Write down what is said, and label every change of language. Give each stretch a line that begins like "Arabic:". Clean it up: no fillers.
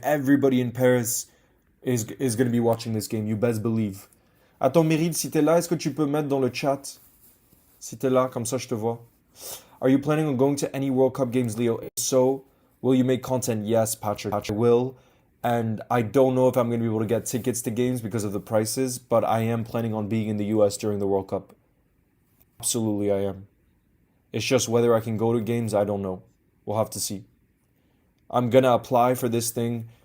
English: Everybody in Paris is going to be watching this game. You best believe.
French: Attends, Meryl, si t'es là, est-ce que tu peux mettre dans le chat? Si t'es là, comme ça je te vois.
English: Are you planning on going to any World Cup games, Leo? If so, will you make content? Yes, Patrick. I will. And I don't know if I'm going to be able to get tickets to games because of the prices, but I am planning on being in the US during the World Cup. Absolutely, I am. It's just whether I can go to games, I don't know. We'll have to see. I'm gonna apply for this thing.